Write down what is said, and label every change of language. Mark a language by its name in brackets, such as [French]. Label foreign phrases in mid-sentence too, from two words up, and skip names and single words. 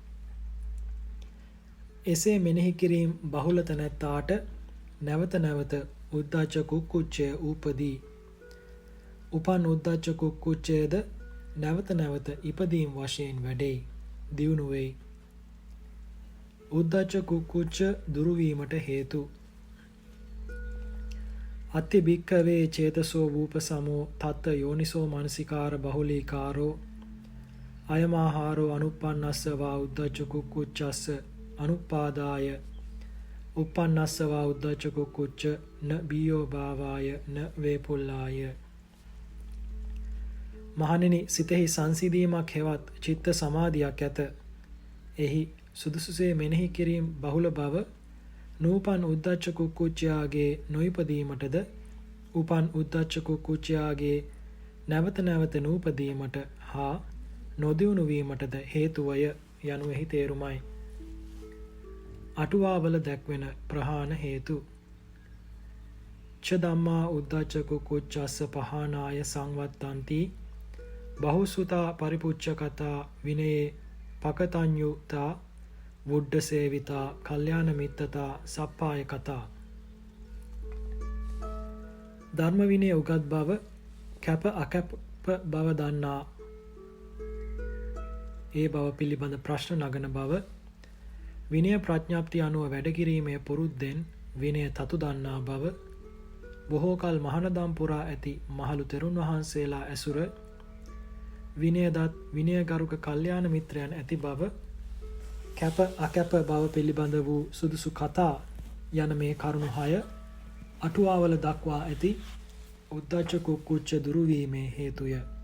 [Sinhala] එසේ මෙනෙහි කිරීම බහුල තැනැත්තාට නැවත නැවත උද්ධච්ච කුක්කුච්චය උපදී. උපන් උද්ධච්ච කුක්කුච්චයද නැවත නැවත ඉපදීම් වශයෙන් වැඩෙයි, දියුණු වෙයි. උද්ධච්ච කුක්කුච්ච දුරුවීමට හේතු. [Pali] අත්ති භික්කවේ චේතසෝ වූප සමෝ තත්ත යෝනිසෝ මනසිකාර බහුලීකාරෝ අයමාහාරෝ අනුපන්නස්සවා උද්ධච්ච කුක්කුච්චස්ස අනුපාදාය උපන්නස්සවා උද්ධච්ච කුක්කුච්ච න බීයෝ භාවාය න වේපුල්ලාය. [Sinhala] මහණෙනි, සිතෙහි සංසිඳීමක් හෙවත් චිත්ත සමාධියක් ඇත. එහි සුදුසුසේ මෙනෙහි කිරීම බහුල බව නූපන් උද්ධච්ච කුක්කුච්චයාගේ නොයිපදීමටද උපන් උද්ධච්ච කුක්කුච්චයාගේ නැවත නැවත නූපදීමට හා නොදියුණු වීමටද හේතුවය යනු එහි තේරුමයි. අටුවාවල දැක්වෙන ප්‍රහාණ හේතු. [Pali] ච ධම්මා උද්ධච්ච කුක්කුච්චස්ස පහානාය සංවත්තන්ති බහුසුතා පරිපුච්ඡකතා විනයේ පකතඤ්ඤුතා වුඩ්ඩ සේවිතා කල්යාණ මිත්තතා සප්පාය කතා. [Sinhala] ධර්ම විනය උගත් බව, කැප අකැප බව දන්නා, ඒ බව පිළිබඳ ප්‍රශ්න නගන බව, විනය ප්‍රඥාප්තිය අනුව වැඩ කිරීමේ පුරුද්දෙන් විනය තතු දන්නා බව, බොහෝ කල මහණදම් පුරා ඇති මහලු තෙරුන් වහන්සේලා ඇසුර, විනයදත් විනයගරුක කල්යාණ මිත්‍රයන් ඇති බව, කැප අකැප බව පිළිබඳ වූ සුදුසු කතා යන මේ කරුණු 6 අටුවාවල දක්වා ඇති උද්ධච්ච කුක්කුච්ච දුරුවීමේ හේතුය.